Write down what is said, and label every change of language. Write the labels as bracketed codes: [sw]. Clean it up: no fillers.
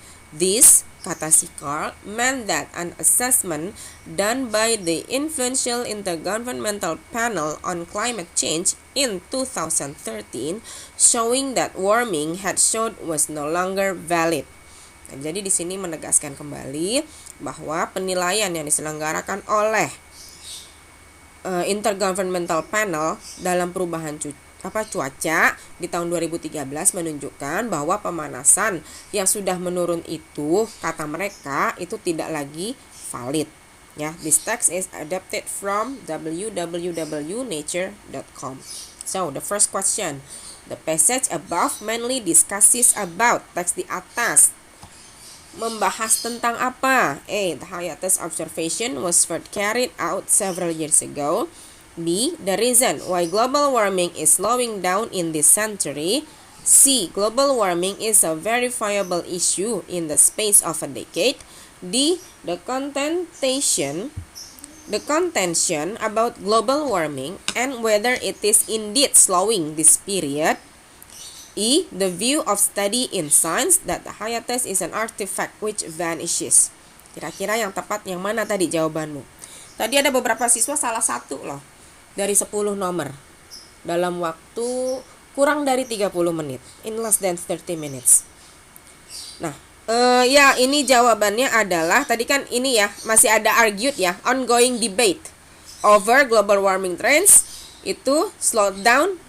[en] This, [id] kata si Carl, [en] meant that an assessment done by the influential Intergovernmental Panel on Climate Change in 2013 showing that warming had showed was no longer valid. [id] Nah, jadi di sini menegaskan kembali bahwa penilaian yang diselenggarakan oleh Intergovernmental Panel dalam perubahan cuaca di tahun 2013 menunjukkan bahwa pemanasan yang sudah menurun itu, kata mereka, itu tidak lagi valid. [en] Ya, this text is adapted from www.nature.com. So, the first question. The passage above mainly discusses about, [id] teks di atas membahas tentang apa? [en] A. The hiatus observation was first carried out several years ago. B. The reason why global warming is slowing down in this century. C. Global warming is a verifiable issue in the space of a decade. D. The contention about global warming and whether it is indeed slowing this period. E. The view of study in science that the hiatus is an artifact which vanishes. [id] Kira-kira yang tepat yang mana tadi jawabanmu? Tadi ada beberapa siswa salah satu loh dari 10 nomor dalam waktu kurang dari 30 menit, [en] in less than 30 minutes. [id] Nah, ya ini jawabannya adalah tadi kan ini ya, masih ada argued ya, [en] ongoing debate over global warming trends [id] itu [en] slow down.